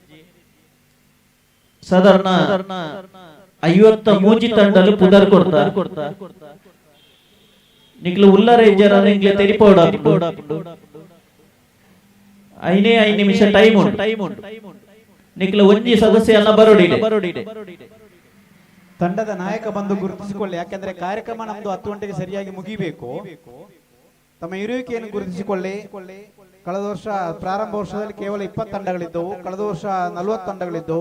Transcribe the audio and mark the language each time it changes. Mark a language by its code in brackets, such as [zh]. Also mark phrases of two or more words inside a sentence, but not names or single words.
[tcy] ಸಾಧಾರಣ 53 ತಂಡಲು ಪುದರ್ ಕೊಡ್ತಾ ನಿಕ್ಲು ಉಲ್ಲರೇಂಜರ್ ನಿಕ್ಲೆ ತೆರಿಪೋಡ ಐನೇ 5 ನಿಮಿಷ ಟೈಮ್ ಉಂಟು ನಿಕ್ಲು ಒಂಜಿ ಸದಸ್ಯ ಎಲ್ಲ ಬರೋಡಿಡೆ. [kn] ತಂಡದ ನಾಯಕ ಬಂದು ಗುರುತಿಸಿಕೊಳ್ಳಿ, ಯಾಕೆಂದ್ರೆ ಕಾರ್ಯಕ್ರಮ ನಮ್ದು 10 ಗಂಟೆಗೆ ಸರಿಯಾಗಿ ಮುಗಿಬೇಕು. ತಮ್ಮ ಇರುವಿಕೆಯನ್ನು ಗುರುತಿಸಿಕೊಳ್ಳಿ. ಕಳೆದ ವರ್ಷ ಪ್ರಾರಂಭ ವರ್ಷದಲ್ಲಿ ಕೇವಲ 20 ತಂಡಗಳಿದ್ದವು, ಕಳೆದ ವರ್ಷ 40 ತಂಡಗಳಿದ್ದವು.